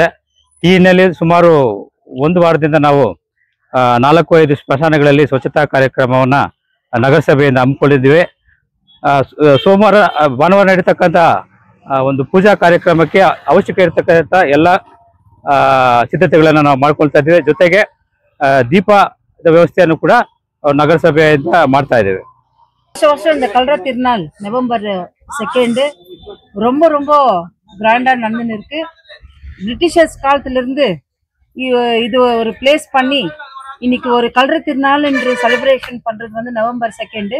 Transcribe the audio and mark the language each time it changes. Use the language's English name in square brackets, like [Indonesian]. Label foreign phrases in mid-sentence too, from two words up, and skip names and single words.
[Kannada] ಈ ಹಿನ್ನೆಲೆಯಲ್ಲಿ ಸುಮಾರು 1 ವಾರದಿಂದ ನಾವು 4-5 ಸ್ಮಶಾನಗಳಲ್ಲಿ ಸ್ವಚ್ಛತಾ ಕಾರ್ಯಕ್ರಮವನ್ನು ನಗರಸಭೆಯಿಂದ ಹಮ್ಮಿಕೊಂಡಿದ್ದೀವಿ. ಭಾನುವಾರ ನಡೀತಕ್ಕಂಥ ಒಂದು ಪೂಜಾ ಕಾರ್ಯಕ್ರಮಕ್ಕೆ ಅವಶ್ಯಕ ಇರತಕ್ಕಂಥ ಎಲ್ಲ ಸಿದ್ಧತೆಗಳನ್ನು ನಾವು ಮಾಡ್ಕೊಳ್ತಾ ಇದ್ದೀವಿ. ಜೊತೆಗೆ ದೀಪದ ವ್ಯವಸ್ಥೆಯನ್ನು ಕೂಡ நகரசபைಯಿಂದ ಮಾಡ್ತಾ ಇದ್ದೇವೆ. [Tamil] வருஷம் இந்த கல்ற திருநாள் நவம்பர் 2 ரொம்ப ரொம்ப கிராண்டா நடந்துன்னு இருக்கு. பிரிட்டிஷர்ஸ் காலத்துல இருந்து இது ஒரு பிளேஸ் பண்ணி இன்னைக்கு ஒரு கல்ற திருநாள் என்று செலிப்ரேஷன் பண்றது வந்து நவம்பர் 2.